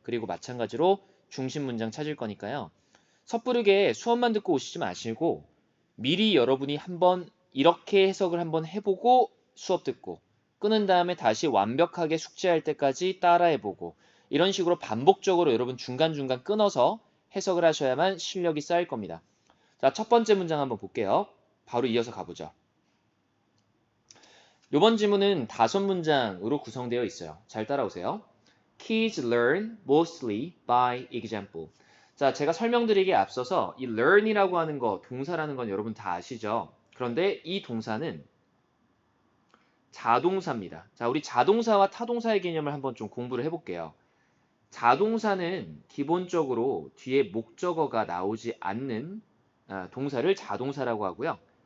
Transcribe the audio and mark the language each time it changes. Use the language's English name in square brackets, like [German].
[Korean] 그리고 마찬가지로 중심 문장 찾을 거니까요. 섣부르게 수업만 듣고 오시지 마시고 미리 여러분이 한번 이렇게 해석을 한번 해보고 수업 듣고 끊은 다음에 다시 완벽하게 숙지할 때까지 따라해보고 이런 식으로 반복적으로 여러분 중간중간 끊어서 해석을 하셔야만 실력이 쌓일 겁니다. 자, 첫 번째 문장 한번 볼게요. 바로 이어서 가보죠. 이번 지문은 5문장으로 구성되어 있어요. 잘 따라오세요. [English] Kids learn mostly by example. [Korean] 자, 제가 설명드리기에 앞서서 이 learn이라고 하는 거, 동사라는 건 여러분 다 아시죠? 그런데 이 동사는 자동사입니다. 자, 우리 자동사와 타동사의 개념을 한번 좀 공부를 해볼게요. 자동사는 기본적으로 뒤에 목적어가 나오지 않는 동사를 자동사라고 하고요.